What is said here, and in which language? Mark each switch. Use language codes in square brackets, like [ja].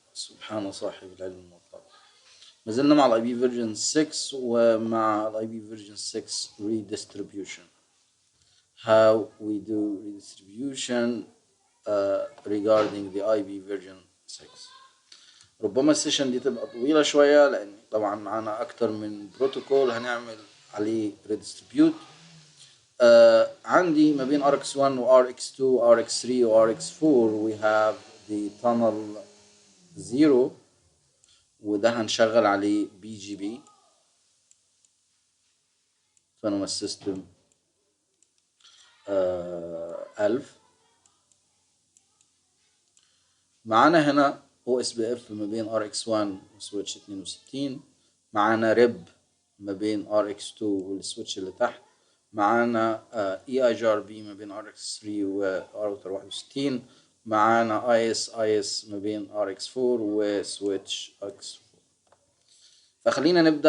[ar] سبحان صاحب العلم المطلق. ما زلنا مع الاي بي فيرجن 6 ومع الاي بي فيرجن 6 redistribution. [en] How we do redistribution regarding the IB version 6. [ar] ربما السيشن دي تبقى طويلة شوية لأن طبعا معانا أكتر من بروتوكول هنعمل عليه redistribute. عندي ما بين RX1 و RX2 RX3 و RX4 [en] we have the tunnel 0 [ar] وده هنشغل عليه BGP autonomous system 1000. معانا هنا ospf ما بين RX1 وسويتش 62. معانا rib ما بين RX2 والسويتش اللي تحت. معانا EIGRB ما بين RX3 وراوتر 61. معانا IS ما بين RX4 وسويتش X4. فخلينا نبدأ.